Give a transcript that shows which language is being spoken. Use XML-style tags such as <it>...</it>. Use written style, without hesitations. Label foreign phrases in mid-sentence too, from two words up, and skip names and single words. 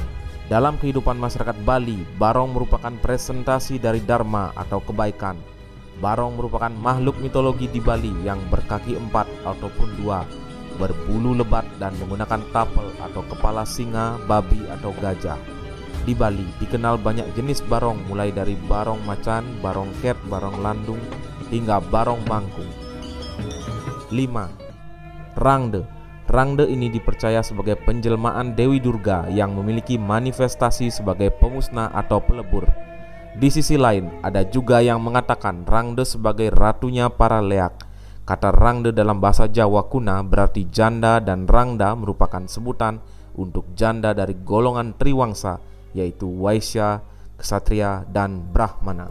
<id>Dalam kehidupan masyarakat Bali, barong merupakan presentasi dari Dharma atau kebaikan. Barong merupakan makhluk mitologi di Bali yang berkaki 4 ataupun 2, berbulu lebat dan menggunakan tapel atau kepala singa, babi atau gajah. Di Bali dikenal banyak jenis barong, mulai dari barong macan, barong ket, barong landung, hingga barong bangkung. 5. Rangde. Rangde ini dipercaya sebagai penjelmaan Dewi Durga yang memiliki manifestasi sebagai pemusnah atau pelebur. Di sisi lain, ada juga yang mengatakan Rangde sebagai ratunya para leak. Kata Rangde dalam bahasa Jawa kuna berarti janda, dan Rangda merupakan sebutan untuk janda dari golongan Triwangsa, yaitu Waisya, Ksatria, dan Brahmana.</id>